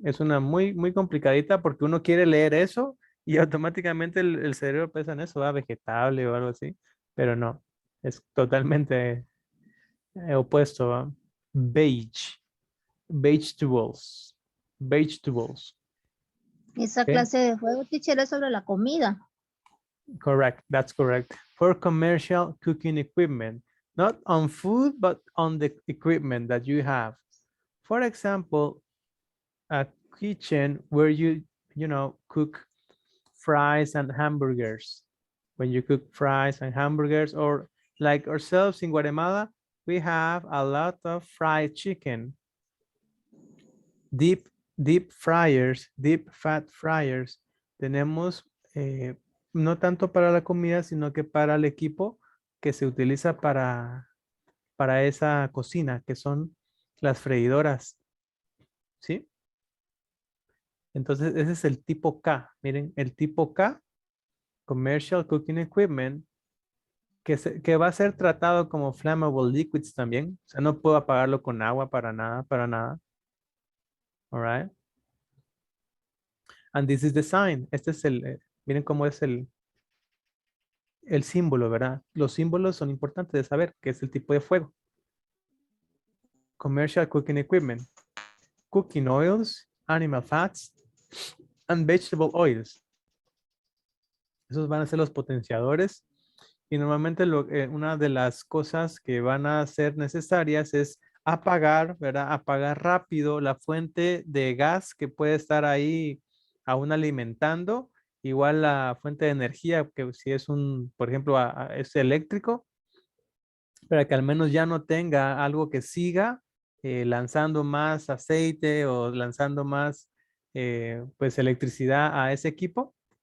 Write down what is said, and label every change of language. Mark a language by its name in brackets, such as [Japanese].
[Spanish] Es una muy complicadita porque uno quiere leer eso y automáticamente el cerebro piensa en eso, ¿verdad? Vegetable o algo así. Pero no. Es totalmente opuesto, ¿verdad? [English] Beige. Vegetables. Vegetables. [Spanish] Esa [English] Okay. [Spanish] clase de juego, teacher, es sobre la comida. [English] Correct. That's correct. For commercial cooking equipment, not on food, but on the equipment that you have. For example, a kitchen where you cook fries and hamburgers. When you cook fries and hamburgers, or like ourselves in Guatemala, we have a lot of fried chicken. Deep fryers, deep fat fryers. [Spanish] Tenemos no tanto para la comida, sino que para el equipo que se utiliza para esa cocina, que son las freidoras. ¿Sí? Entonces, ese es el tipo K. Miren, el tipo K, Commercial Cooking Equipment, que va a ser tratado como flammable liquids también. O sea, no puedo apagarlo con agua para nada, para nada. [English] All right. And this is the sign. [Spanish] Este es miren cómo es el símbolo, ¿verdad? Los símbolos son importantes de saber qué es el tipo de fuego. [English] Commercial cooking equipment. Cooking oils, animal fats, and vegetable oils. [Spanish] Esos van a ser los potenciadores. Y normalmente una de las cosas que van a ser necesarias es apagar, ¿verdad? Apagar rápido la fuente de gas que puede estar ahí aún alimentando. Igual la fuente de energía, que si es por ejemplo, es eléctrico, para que al menos ya no tenga algo que siga lanzando más aceite o lanzando más pues electricidad a ese equipo.